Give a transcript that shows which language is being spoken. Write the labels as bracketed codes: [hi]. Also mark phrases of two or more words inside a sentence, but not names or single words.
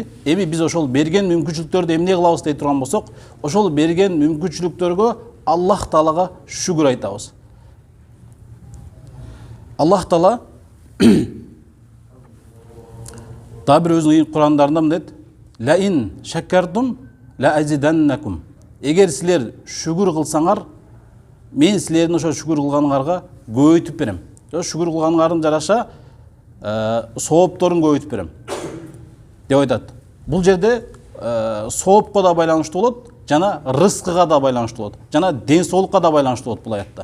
[ky] Эми биз ошол берген мүмкүнчүлүктөрдү эмне кылабыз дей турган болсок, ошол берген мүмкүнчүлүктөргө Аллах Таалага шүкүр айтабыз. Аллах Таала да бир өзүнүн Курандарында мындай: [ar] "لئن شكرتم لأزيدنكم." [ky] Эгер силер шүкүр кылсаңар, мен силердин ошо шүкүр кылганыңарга көбөйтүп берем. Шүкүр кылганыңардын жараша соопторун көбөйтүп берем деп айтат. Бул жерде соопко да байланыштуу болот, жана рызкыга да байланыштуу болот, жана ден соолукка да байланыштуу болот бул аятта.